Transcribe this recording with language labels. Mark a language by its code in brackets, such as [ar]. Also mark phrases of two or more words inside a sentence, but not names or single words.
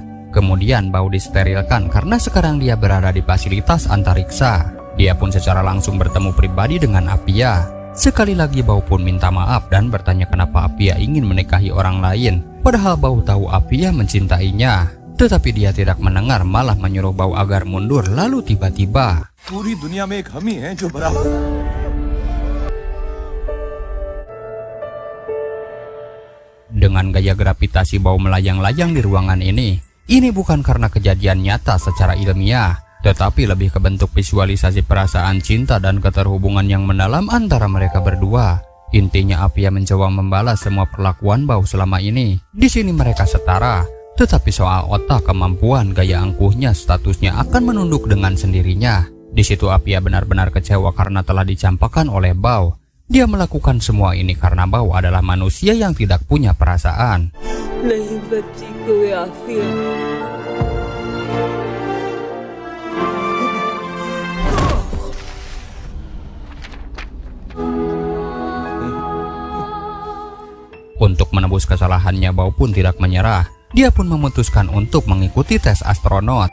[id] Kemudian Bao disterilkan karena sekarang dia berada di fasilitas antariksa. Dia pun secara langsung bertemu pribadi dengan Apia. Sekali lagi Bao pun minta maaf dan bertanya kenapa Apia ingin menikahi orang lain. Padahal Bao tahu Apia mencintainya. Tetapi dia tidak mendengar, malah menyuruh Bao agar mundur. Lalu tiba-tiba [hi] पूरी दुनिया में एक हम ही हैं जो बराबर [id] Dengan gaya gravitasi Bao melayang-layang di ruangan ini bukan karena kejadian nyata secara ilmiah, tetapi lebih ke bentuk visualisasi perasaan cinta dan keterhubungan yang mendalam antara mereka berdua. Intinya Apia mencoba membalas semua perlakuan Bao selama ini. Di sini mereka setara, tetapi soal otak, kemampuan, gaya angkuhnya, statusnya akan menunduk dengan sendirinya. Di situ Apia benar-benar kecewa karena telah dicampakkan oleh Bao. Dia melakukan semua ini karena Bao adalah manusia yang tidak punya perasaan. [hi] नहीं बच्ची कोई आफिया [id] Untuk menebus kesalahannya, Bao pun tidak menyerah. Dia pun memutuskan untuk mengikuti tes astronot.